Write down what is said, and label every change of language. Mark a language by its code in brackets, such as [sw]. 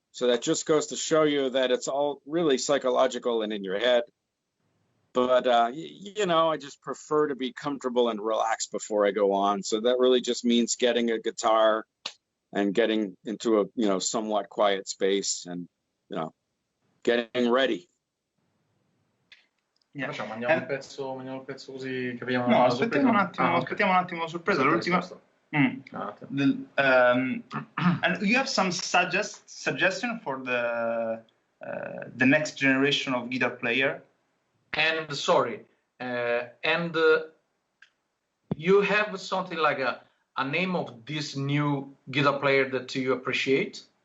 [en] So that just goes to show you that it's all really psychological and in your head. But, you know, I just prefer to be comfortable and relaxed before I go on. So that really just means getting a guitar and getting into a, you know, somewhat quiet space and, you know, getting ready. Yeah. [it] Mandiamo un pezzo così capiamo. No, aspettiamo un attimo la sorpresa. L'ultima. [en] And you have some suggestion for the next generation of guitar player? And sorry, you have something like a name of this new guitar player that you appreciate?